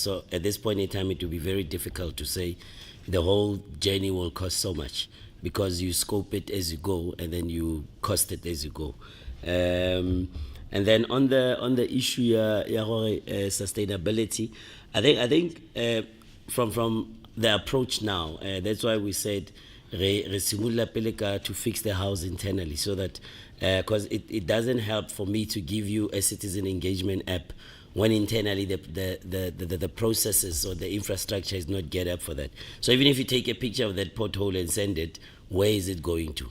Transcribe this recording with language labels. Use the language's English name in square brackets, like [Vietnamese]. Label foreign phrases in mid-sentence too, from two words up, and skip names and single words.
[English] So at this point in time, it will be very difficult to say the whole journey will cost so much, because you scope it as you go and then you cost it as you go. And then on the issue sustainability, I think from the approach now, that's why we said [Tswana] re simula pele ka [English] to fix the house internally, so that because it doesn't help for me to give you a citizen engagement app when internally the processes or the infrastructure is not geared up for that. So even if you take a picture of that pothole and send it, where is it going to?